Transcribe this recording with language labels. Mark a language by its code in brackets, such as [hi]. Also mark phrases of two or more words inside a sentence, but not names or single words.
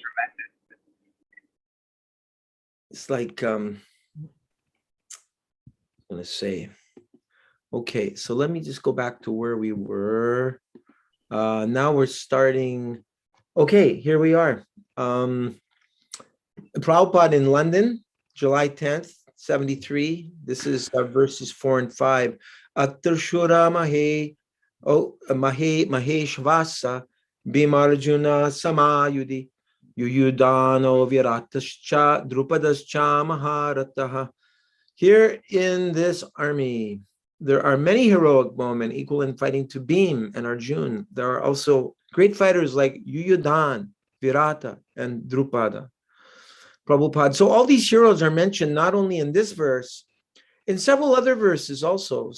[en] it's like I'm gonna say, okay, so let me just go back to where we were. Now we're starting. Okay, here we are. Prabhupada in London, July 10th, 73. This is verses 4 and 5. [sa] अत्र शूरा महे महेष्वासा भीमार्जुन समायुधि युयुधानो विराटश्च द्रुपदश्च महारथः. [en] Here in this army, there are many heroic moments equal in fighting to Bhim and Arjun. There are also great fighters like Yuyudan, Virata, and Drupada. Prabhupada. So all these heroes are mentioned not only in this verse, in several other verses also.